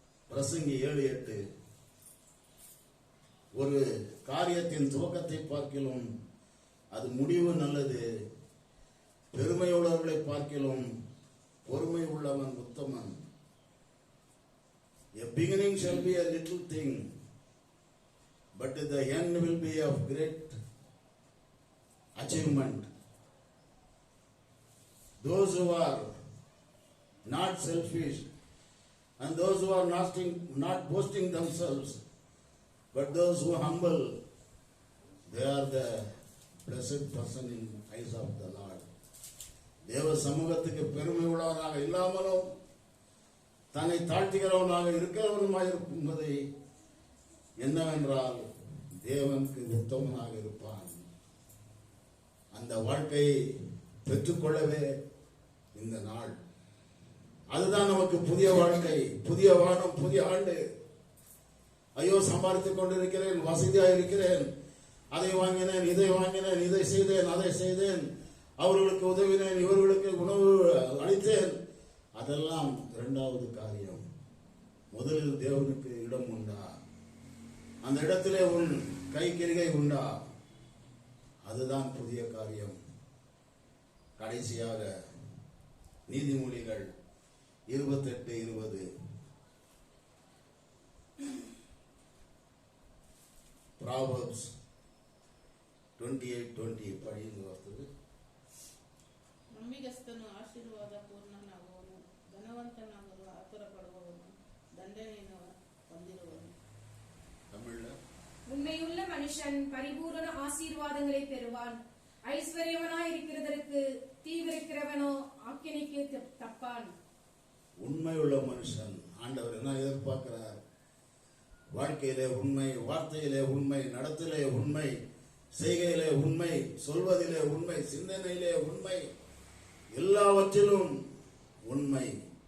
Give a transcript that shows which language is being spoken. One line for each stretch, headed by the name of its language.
Tamil: பிரசங்கி 7:8, ஒரு காரியத்தின் துவக்கத்தை பார்க்கிலும் அது முடிவு நல்லது, பெருமையுள்ளவர்களை பார்க்கிலும் பொறுமை உள்ளவன் உத்தமன்.
English: A beginning shall be a little thing, but the end will be of great achievement. Those who are not selfish and those who are not boasting themselves, but those who humble, they are the blessed person in eyes of the Lord.
Tamil: தேவ சமூகத்துக்கு பெருமை உள்ளவனாக இல்லாமலும் தன்னை தாழ்த்துகிறவனாக இருக்கிறவனுமாய் இருப்பதை என்னவென்றால் தேவனுக்கு உத்தமனாக இருப்பான். அந்த வாழ்க்கையை பெற்றுக்கொள்ளவே இந்த நாள். அதுதான் நமக்கு புதிய வாழ்க்கை, புதிய வானம், புதிய ஆண்டு. ஐயோ, சம்பாதித்துக் கொண்டிருக்கிறேன், வசதியாக இருக்கிறேன், அதை வாங்கினேன், இதை வாங்கினேன், இதை செய்தேன், அதை செய்தேன், அவர்களுக்கு உதவினேன், இவர்களுக்கு உணவு அளித்தேன். அதெல்லாம் இரண்டாவது காரியம். முதலில் தேவனுக்கு இடம் உண்டா? அந்த இடத்திலே உன் கைக்கிரிகை உண்டா? அதுதான் புதிய காரியம். கடைசியாக நீதிமொழிகள் 28:20, Proverbs 28:20 படிந்து வರ್ತದೆ.
Kannada: ನಂಬಿಗಸ್ತನು ಆಶೀರ್ವಾದ ಪೂರ್ಣನಾಗುವನು, ಧನವಂತನಾಗಲು ಆತುರ ಪಡುವವನು ದಂಡನೆಯನ್ನು ಹೊಂದಿರುವನು.
Tamil: தமிழ்ல, உண்மையுள்ள மனுஷன் பரிபூரண ஆசீர்வாதங்களை பெறுவான், ஐஸ்வர்யவனாய் இருக்கிறதற்கு தீவிரிக்கிறவனோ ஆக்கினைக்கு தப்பான். உண்மையுள்ள மனுஷன், ஆண்டவர் என்ன எதிர்பார்க்கிறார்? வாழ்க்கையிலே உண்மை, வார்த்தையிலே உண்மை, நடத்திலே உண்மை, செய்கையிலே உண்மை, சொல்வதிலே உண்மை, சிந்தனையிலே உண்மை, எல்லாவற்றிலும் உண்மை.